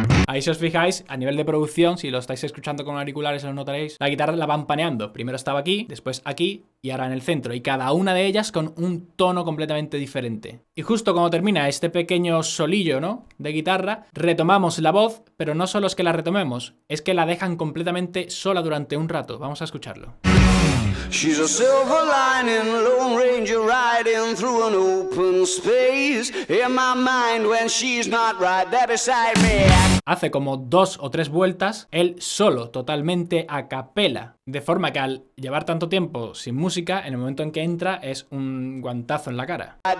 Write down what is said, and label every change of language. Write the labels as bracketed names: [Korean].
[Spanish] Ahí si os fijáis, a nivel de producción, si lo estáis escuchando con auriculares lo notaréis, la guitarra la van paneando. Primero estaba aquí, después aquí y ahora en el centro. Y cada una de ellas con un tono completamente diferente. Y justo cuando termina este pequeño solillo, ¿no?, de guitarra, retomamos la voz, pero no solo es que la retomemos, es que la dejan completamente sola durante un rato. Vamos a escucharlo. [English] She's a silver lining, Lone Ranger riding through an open space. In my mind when she's not right there beside me. [Spanish] Hace como 2 o 3 vueltas, él solo, totalmente a capela. De forma que al llevar tanto tiempo sin música, en el momento en que entra es un guantazo en la cara.